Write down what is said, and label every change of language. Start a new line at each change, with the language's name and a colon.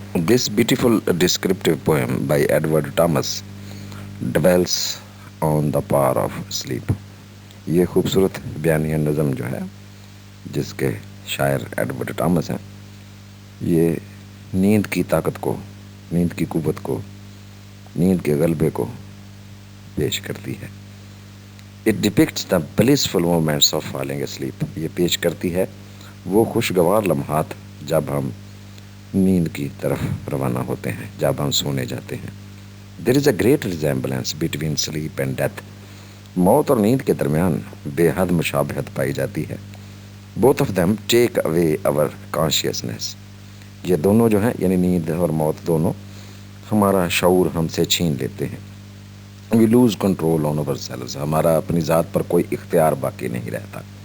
English: This beautiful descriptive poem by Edward Thomas dwells on the power of sleep.
Urdu: یہ خوبصورت بیانیہ نظم جو ہے جس کے شاعر ایڈورڈ ٹامس ہیں، یہ نیند کی طاقت کو، نیند کی قوت کو، نیند کے غلبے کو پیش کرتی ہے.
English: It depicts the blissful moments of falling asleep.
Urdu: یہ پیش کرتی ہے وہ خوشگوار لمحات جب ہم نیند کی طرف روانہ ہوتے ہیں، جب ہم سونے جاتے ہیں.
English: There is a great resemblance between sleep and death.
Urdu: موت اور نیند کے درمیان بے حد مشابہت پائی جاتی ہے.
English: Both of them take away our consciousness.
Urdu: یہ دونوں جو ہیں یعنی نیند اور موت دونوں ہمارا شعور ہم سے چھین لیتے ہیں.
English: We lose control on ourselves.
Urdu: ہمارا اپنی ذات پر کوئی اختیار باقی نہیں رہتا.